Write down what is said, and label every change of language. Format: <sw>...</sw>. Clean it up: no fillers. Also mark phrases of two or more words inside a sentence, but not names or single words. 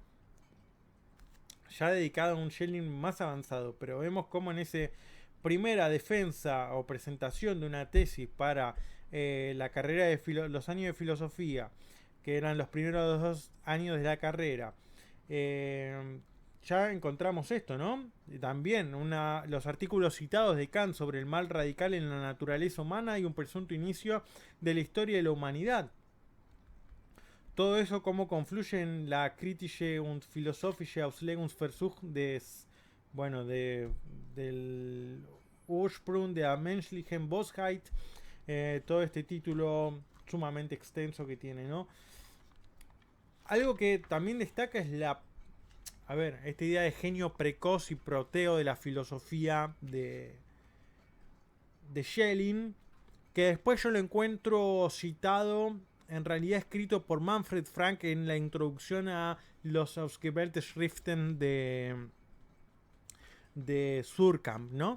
<es>Ya dedicado a un Schelling más avanzado, pero vemos cómo en esa primera defensa o presentación de una tesis para la carrera de los años de filosofía que eran los primeros 2 años de la carrera. Ya encontramos esto, ¿no? También los artículos citados de Kant sobre el mal radical en la naturaleza humana y un presunto inicio de la historia de la humanidad. Todo eso cómo confluye en la</es> <de>kritische und philosophische Auslegungsversuch</de> <es>del</es> <de>Ursprung der menschlichen Bosheit.</de> <es>Todo este título sumamente extenso que tiene, ¿no? Algo que también destaca es esta idea de genio precoz y proteo de la filosofía de Schelling, que después yo lo encuentro citado, en realidad escrito por Manfred Frank en la introducción a los</es> <de>Ausgewählte Schriften</de> <es>de Surkamp, ¿no?</es>